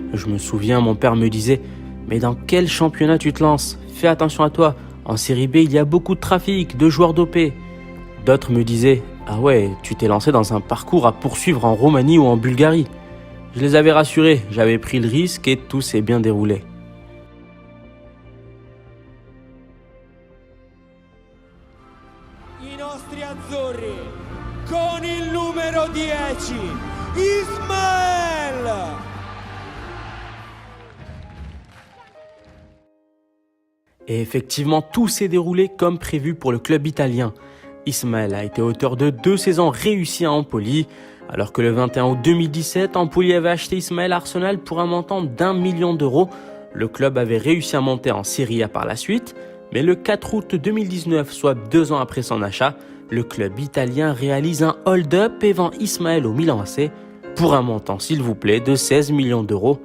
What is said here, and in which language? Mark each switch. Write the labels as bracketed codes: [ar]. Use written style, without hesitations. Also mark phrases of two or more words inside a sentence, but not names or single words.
[fr] Je me souviens, mon père me disait « Mais dans quel championnat tu te lances ? Fais attention à toi. En série B, il y a beaucoup de trafic, de joueurs dopés. » D'autres me disaient « Ah ouais, tu t'es lancé dans un parcours à poursuivre en Roumanie ou en Bulgarie. Je les avais rassurés, j'avais pris le risque et tout s'est bien déroulé. [it] I nostri azzurri con il numero 10 Ismaël. [fr] Et effectivement, tout s'est déroulé comme prévu pour le club italien. Ismaël a été auteur de 2 saisons réussies à Empoli, alors que le 21 août 2017, Empoli avait acheté Ismaël à Arsenal pour un montant d'1 million d'euros. Le club avait réussi à monter en Serie A par la suite, mais le 4 août 2019, soit 2 ans après son achat, le club italien réalise un hold-up et vend Ismaël au Milan AC pour un montant, s'il vous plaît, de 16 millions d'euros.